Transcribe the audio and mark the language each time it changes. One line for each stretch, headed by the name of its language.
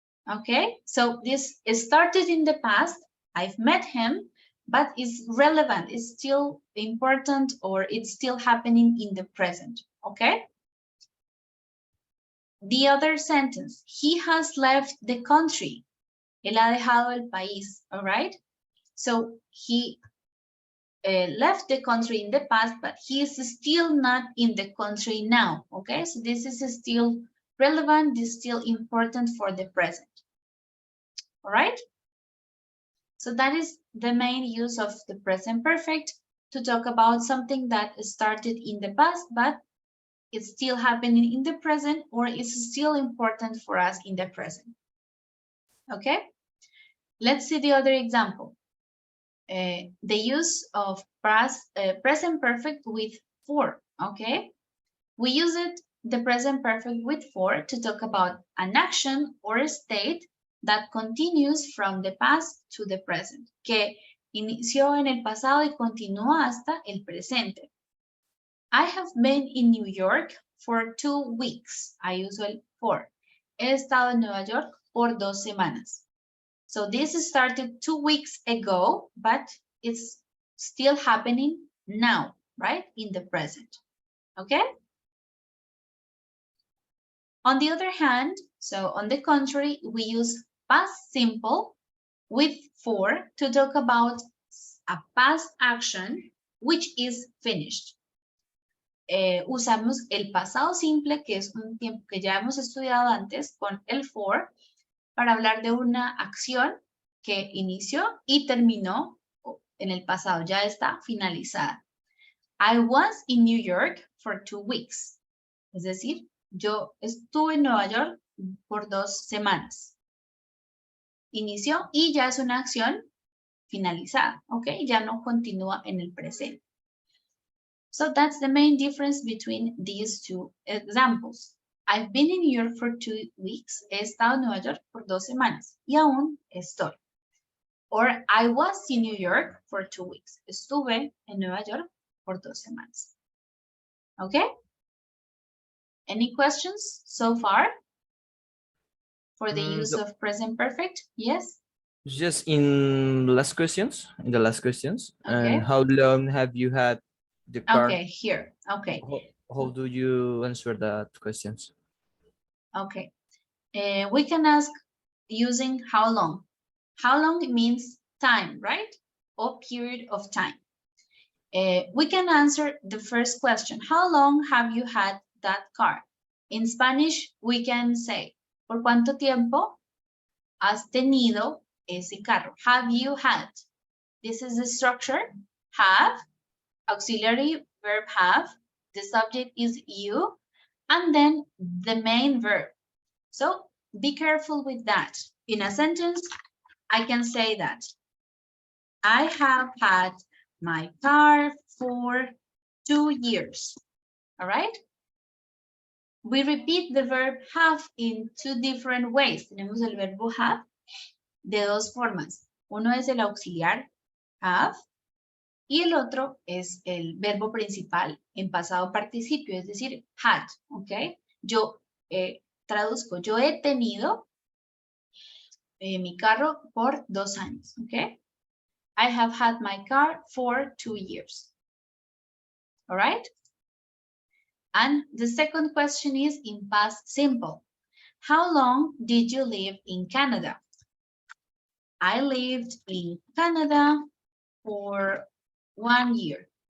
English: Okay, so this started in the past, I've met him, but it's relevant, it's still important, or it's still happening in the present, okay? The other sentence, he has left the country.
Spanish: Él ha dejado el país,
English: all right? So he left the country in the past, but he is still not in the country now, okay? So this is still relevant, this is still important for the present. All right? So that is the main use of the present perfect, to talk about something that started in the past, but it's still happening in the present, or is still important for us in the present. Okay? Let's see the other example. The use of present perfect with for, okay? We use it, the present perfect with for, to talk about an action or a state that continues from the past to the present,
Spanish: que inició en el pasado y continúa hasta el presente.
English: I have been in New York for 2 weeks. I use el for.
Spanish: He estado en Nueva York por 2 semanas.
English: So this started 2 weeks ago, but it's still happening now, right? In the present, okay? On the other hand, so on the contrary, we use past simple with for to talk about a past action which is finished.
Spanish: Usamos el pasado simple, que es un tiempo que ya hemos estudiado antes, con el for, para hablar de una acción que inició y terminó en el pasado, ya está finalizada.
English: I was in New York for 2 weeks.
Spanish: Es decir, yo estuve en Nueva York por 2 semanas. Inició y ya es una acción finalizada, ¿ok? Ya no continúa en el presente.
English: So that's the main difference between these two examples. I've been in New York for 2 weeks.
Spanish: He estado en Nueva York por 2 semanas y aún estoy.
English: Or I was in New York for 2 weeks.
Spanish: Estuve en Nueva York por 2 semanas.
English: Okay? Any questions so far for the use of present perfect? Yes? Just in the last questions, Okay. and how long have you had the car? Okay, here. Okay. How do you answer that questions? Okay. We can ask using how long. How long means time, right? Or period of time. We can answer the first question. How long have you had that car? In Spanish, we can say,
Spanish: ¿por cuánto tiempo has tenido ese carro?
English: Have you had? This is the structure. Have, auxiliary verb have. The subject is you. And then the main verb. So be careful with that. In a sentence, I can say that I have had my car for 2 years. All right? We repeat the verb have in 2 different ways.
Spanish: Tenemos el verbo have de 2 formas. Uno es el auxiliar have y el otro es el verbo principal en pasado participio, es decir, had. ¿Ok? Yo traduzco, yo he tenido mi carro por 2 años. ¿Ok?
English: I have had my car for 2 years. All right? And the second question is in past simple. How long did you live in Canada? I lived in Canada for 1 year.